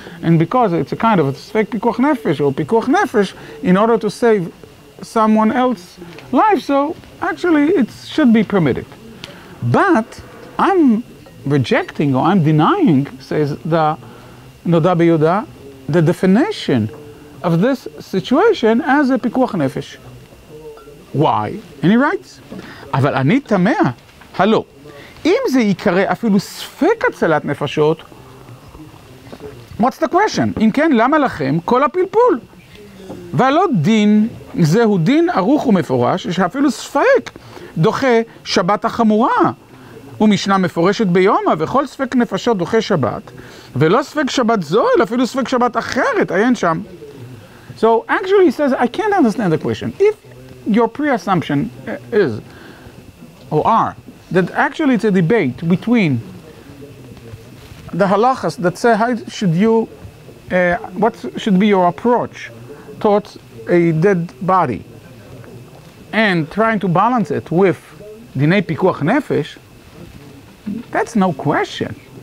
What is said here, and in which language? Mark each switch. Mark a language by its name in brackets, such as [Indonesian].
[English] And because it's a kind of a sefek pikuach nefesh, or pikuach nefesh, in order to save someone else's life, so actually it should be permitted. But I'm rejecting, or I'm denying, says the Noda B'Yehuda, the definition of this situation as a pikuach nefesh. Why? And he writes, [Hebrew] אבל אני תמה, הלא, אם זה יקרא אפילו ספק הצלת נפשות, [English] what's the question? [Hebrew] אם כן, למה לכם כל הפלפול? והלא דין, זהו דין ערוך ומפורש, שאפילו ספק דוחה שבת החמורה, ומשנה מפורשת ביומה, וכל ספק נפשות דוחה שבת, ולא ספק שבת זו, אלא אפילו ספק שבת אחרת, עיין שם. [English] So actually he says, I can't understand the question. If your pre-assumption is, or are, that actually it's a debate between the halachas that say how should you, what should be your approach towards a dead body, and trying to balance it with dinei pikuach nefesh, that's no question.